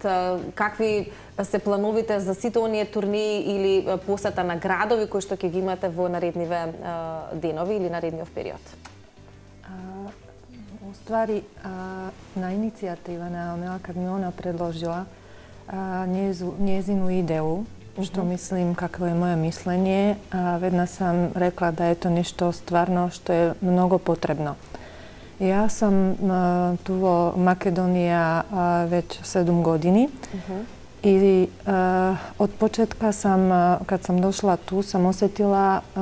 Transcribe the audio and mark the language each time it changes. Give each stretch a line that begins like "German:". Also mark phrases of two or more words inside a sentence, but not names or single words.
Macedonian: Какви се плановите за сите оние турнеи или посета на градови кои што ќе ги имате во наредниве денови или наредниот период? Уствари, на иницијатива на Амела,
Croatian: kad mi ona predložila njezinu ideju, što mislim kako je moje mišljenje, vedna sam rekla da je to nešto stvarno što je mnogo potrebno. Ja sam tu u Makedonija već 7 godini i od početka sam, kad sam došla tu, sam osjetila